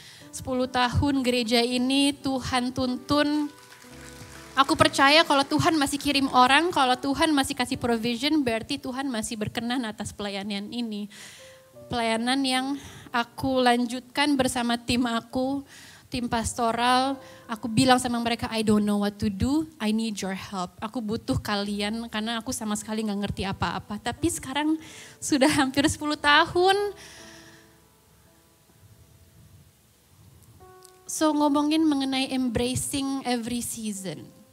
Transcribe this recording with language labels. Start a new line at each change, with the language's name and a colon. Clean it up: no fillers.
Indonesian: 10 tahun gereja ini Tuhan tuntun. Aku percaya kalau Tuhan masih kirim orang, kalau Tuhan masih kasih provision, berarti Tuhan masih berkenan atas pelayanan ini. Pelayanan yang aku lanjutkan bersama tim aku, tim pastoral. Aku bilang sama mereka,
English: I don't know what to do, I need your help.
Indonesian: Aku butuh kalian karena aku sama sekali gak ngerti apa-apa. Tapi sekarang sudah hampir 10 tahun. So ngomongin mengenai
English: embracing every season.